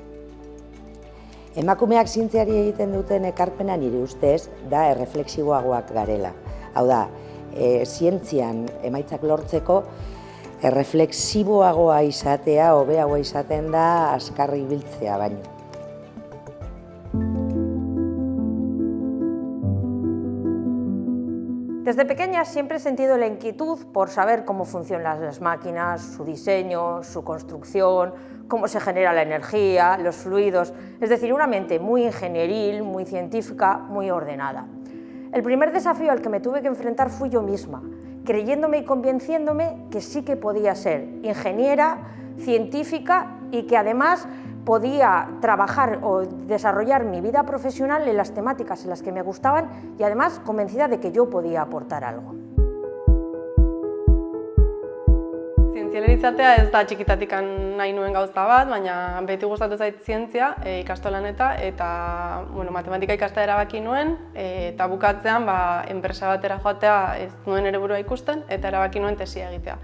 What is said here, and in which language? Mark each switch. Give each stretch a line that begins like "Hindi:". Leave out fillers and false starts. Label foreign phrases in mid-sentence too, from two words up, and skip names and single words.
Basque: Emakumeak zientziari egiten duten ekarpena nire ustez da erreflexiboagoak garela. Hau da, zientzian emaitzak lortzeko erreflexiboagoa izatea, hobeagoa izaten da azkarri ibiltzea baino.
Spanish: Desde pequeña siempre he sentido la inquietud por saber cómo funcionan las máquinas, su diseño, su construcción, cómo se genera la energía, los fluidos, es decir, una mente muy ingenieril, muy científica, muy ordenada. El primer desafío al que me tuve que enfrentar fui yo misma, creyéndome y convenciéndome que sí que podía ser ingeniera, científica y que además podía trabajar o desarrollar mi vida profesional en las temáticas en las que me gustaban y además convencida de que yo podía aportar algo.
Basque: Zientzialari izatea ez da txikitatik nahi nuen gauza bat, baina beti gustatu zait zientzia ikastolan eta matematika ikastea erabaki nuen eta bukatzean enpresa batera joatea ez nuen ere burua ikusten eta erabaki nuen tesia egitea.